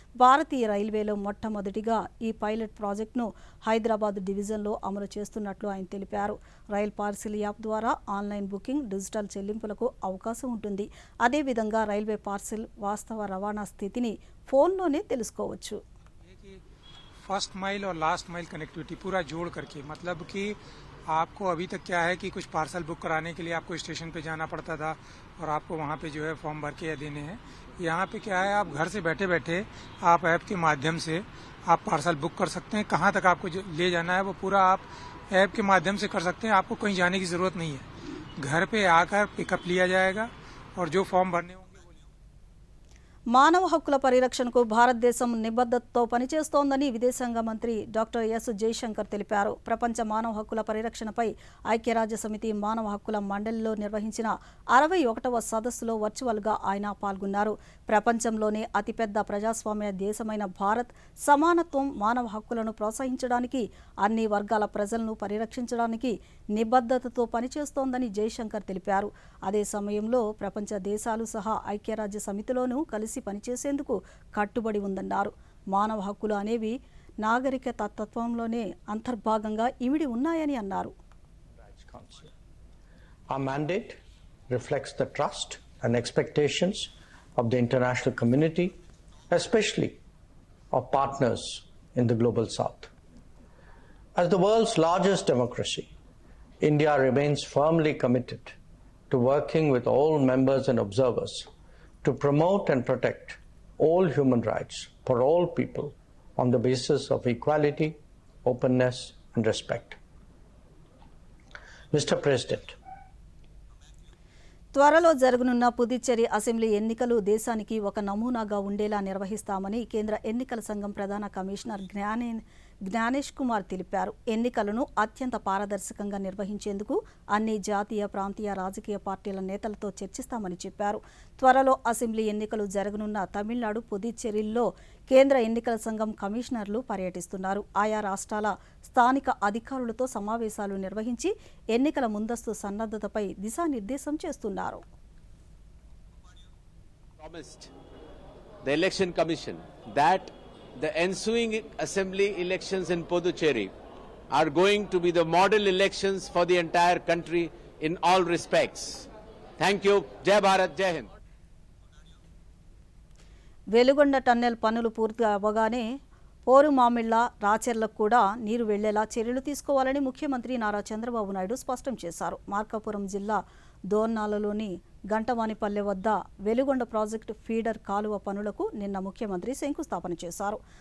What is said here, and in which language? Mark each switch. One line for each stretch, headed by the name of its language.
Telugu: భారతీయ రైల్వేలో మొట్టమొదటిగా ఈ పైలట్ ప్రాజెక్టును హైదరాబాద్ డివిజన్లో అమలు చేస్తున్నట్లు ఆయన తెలిపారు. రైల్ పార్సిల్ యాప్ ద్వారా ఆన్లైన్ బుకింగ్, డిజిటల్ చెల్లింపులకు అవకాశం ఉంటుంది. అదేవిధంగా రైల్వే పార్సిల్ వాస్తవ రవాణా స్థితిని फोनलोने తెలుసుకోవచ్చు.
Hindi: फर्स्ट माइल और लास्ट माइल कनेक्टिविटी पूरा जोड़ करके, मतलब कि आपको अभी तक क्या है कि कुछ पार्सल बुक कराने के लिए आपको स्टेशन पे जाना पड़ता था और आपको वहाँ पे जो है फॉर्म भर के देने हैं. यहाँ पे क्या है, आप घर से बैठे बैठे आप ऐप के माध्यम से आप पार्सल बुक कर सकते हैं. कहाँ तक आपको ले जाना है वो पूरा आप ऐप के माध्यम से कर सकते हैं. आपको कहीं जाने की ज़रूरत नहीं है. घर पे आकर पिकअप लिया जाएगा और जो फॉर्म भरने
Telugu: మానవ హక్కుల పరిరక్షణకు భారతదేశం నిబద్ధతతో పనిచేస్తోందని విదేశాంగ మంత్రి డాక్టర్ ఎస్ జయశంకర్ తెలిపారు. ప్రపంచ మానవ హక్కుల పరిరక్షణపై ఐక్యరాజ్య సమితి మానవ హక్కుల మండలిలో నిర్వహించిన 61వ సదస్సులో వర్చువల్గా ఆయన పాల్గొన్నారు. ప్రపంచంలోనే అతిపెద్ద ప్రజాస్వామ్య దేశమైన భారత్ సమానత్వం, మానవ హక్కులను ప్రోత్సహించడానికి, అన్ని వర్గాల ప్రజలను పరిరక్షించడానికి నిబద్ధతతో పనిచేస్తోందని జయశంకర్ తెలిపారు. అదే సమయంలో ప్రపంచ దేశాలు సహా ఐక్యరాజ్య సమితిలోనూ కలిసి పనిచేసేందుకు కట్టుబడి ఉందన్నారు. మానవ హక్కులు అనేవి నాగరిక తత్వంలోనే అంతర్భాగంగా ఇమిడి ఉన్నాయని అన్నారు.
English: Our mandate reflects the trust and expectations of the international community, especially of partners in the global south. As the world's largest democracy, India remains firmly committed to working with all members and observers to promote and protect all human rights for all people on the basis of equality, openness, and respect. Mr. President,
Telugu: త్వరలో జరగనున్న Puducherry assembly ఎన్నికలు దేశానికి ఒక నమూనాగా ఉండేలా నిర్వహిస్తామని కేంద్ర ఎన్నికల సంఘం ప్రధాన కమిషనర్ జ్ఞానేష్ కుమార్ తెలిపారు. ఎన్నికలను అత్యంత పారదర్శకంగా నిర్వహించేందుకు అన్ని జాతీయ, ప్రాంతీయ రాజకీయ పార్టీల నేతలతో చర్చిస్తామని చెప్పారు. త్వరలో అసెంబ్లీ ఎన్నికలు జరగనున్న తమిళనాడు, పుదుచ్చేరిల్లో కేంద్ర ఎన్నికల సంఘం కమిషనర్లు పర్యటిస్తున్నారు. ఆయా రాష్ట్రాల స్థానిక అధికారులతో సమావేశాలు నిర్వహించి ఎన్నికల ముందస్తు సన్నద్ధతపై దిశానిర్దేశం చేస్తున్నారు.
English: The Election Commission that the ensuing assembly elections in Puducherry are going to be the model elections for the entire country in all respects. Thank you. Jai Bharat, Jai Hind.
Telugu: Veligonda tunnel పనులు పూర్తి అవ్వగానే పోరుమామిళ్ల, రాచెర్లకు కూడా నీరు వెళ్లేలా చర్యలు తీసుకోవాలని ముఖ్యమంత్రి నారా చంద్రబాబు నాయుడు స్పష్టం చేశారు. మార్కాపురం జిల్లా దోర్నాలలోని గంటవానిపల్లె వద్ద వెలుగొండ ప్రాజెక్టు ఫీడర్ కాలువ పనులకు నిన్న ముఖ్యమంత్రి శంకుస్థాపన చేశారు.